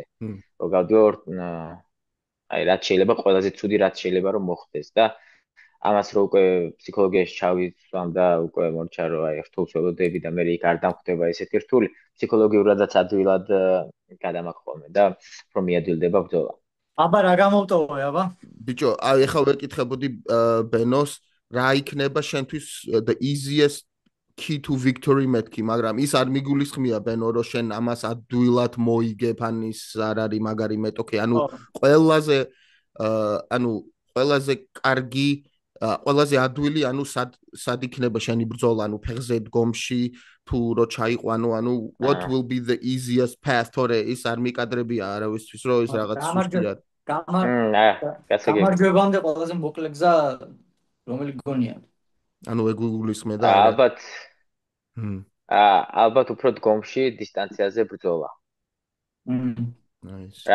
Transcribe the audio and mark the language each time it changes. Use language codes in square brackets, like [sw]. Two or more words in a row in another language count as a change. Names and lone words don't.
[ka] რომ გავდივარ აი რაც შეიძლება ყველაზე ცუდი რაც შეიძლება რომ მოხდეს და ამას რო უკვე ფსიქოლოგიაში ჩავიცვამ და უკვე მორჩა რომ აი რთულს ველოდები და მე იქ არ დამხვდება ესეთი რთული, ფსიქოლოგიურადაც ადვილად გადამაქვს ხოლმე და რომ მიადვილდება ბრძოლა. აბა რა გამოვტოვე, აბა? ბიჭო, აი ახლა ვეკითხებოდი ბენოს, რა იქნება შენთვის [en] the easiest key to victory [ka] მეთქი, მაგრამ ის არ მიგულისხმია ბენო, რომ შენ ამას ადვილად მოიგებ, ან ის არ არის მაგარი მეტოქე, ანუ ყველაზე კარგი, ყველაზე ადვილი, ანუ სად იქნება შენი ბრძოლა, ანუ ფეხზე დგომში, თუ რო ჩაიყვანო, ანუ [en] what will be the easiest path, [ka] თორე ის არ მიკადრებია არავისთვის, რომ ის რაღაც სუსტია. გამარჯვებამდე ყველაზე მოკლე გზა რომელი გონია? ანუ ეგულისხმე და ალბათ უფრო დგომში დისტანციაზე ბრძოლა. [en] Nice.